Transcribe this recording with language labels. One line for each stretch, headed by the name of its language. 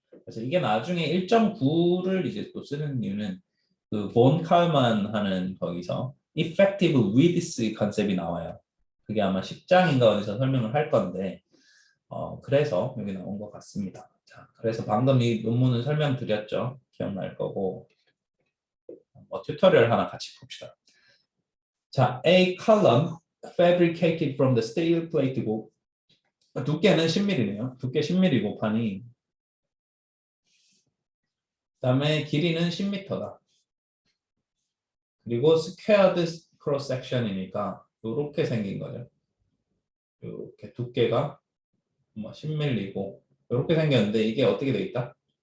Korean: 그래서 이게 나중에 1.9를 이제 또 쓰는 이유는 그 본 칼만 하는 거기서 effective width 컨셉이 나와요. 그게 아마 10장인가 어디서 설명을 할 건데 그래서 여기 나온 것 같습니다. 자, 그래서 방금 이 논문을 설명드렸죠. 기억날 거고 튜토리얼 하나 같이 봅시다.
English: 자, a column fabricated from the steel plate고
Korean: 두께는 10mm네요. 두께 10mm 곱하니 그다음에 길이는 10m다. 그리고 squared cross section이니까 이렇게 생긴 거죠. 이렇게 두께가 10mm고 이렇게 생겼는데 이게 어떻게 돼 있다?